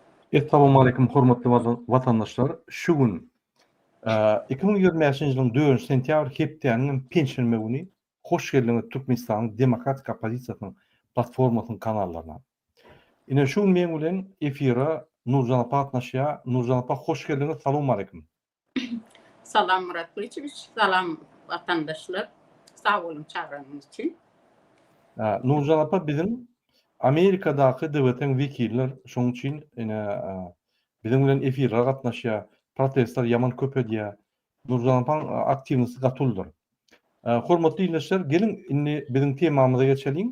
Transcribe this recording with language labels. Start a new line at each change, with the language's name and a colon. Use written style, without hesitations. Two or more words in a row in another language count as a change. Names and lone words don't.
Arabic: Assalamu alaykum
Turkmen: hormatly vatandaşlar. Şu gün 2025 ýylyň 4 sentýabr hepdeniň pensiýa güni hoş geldiňiz Türkmenistanyň Demokratik Opozisiýasynyň platformasynyň kanallaryna. Ine şu gün men bilen efira Nurjan apa gatnaşýar. Nurjan apa hoş geldiňiz.
Arabic: Assalamu alaykum.
Turkmen: Salam Murat Kılıçoviç, salam vatandaşlar.
Turkish: Sağ olun çağrınız için.
Turkmen: Nurjan apa bizim Amerikadaky döwletiň wekiller, şoň üçin bizim bilen efirge gatnaşýar. Protestler yaman köp edýär. Nurjan apa aktiwnisy gatuldyr. Hormatly dinleýärler, gelin indi bizim temamyza geçelim.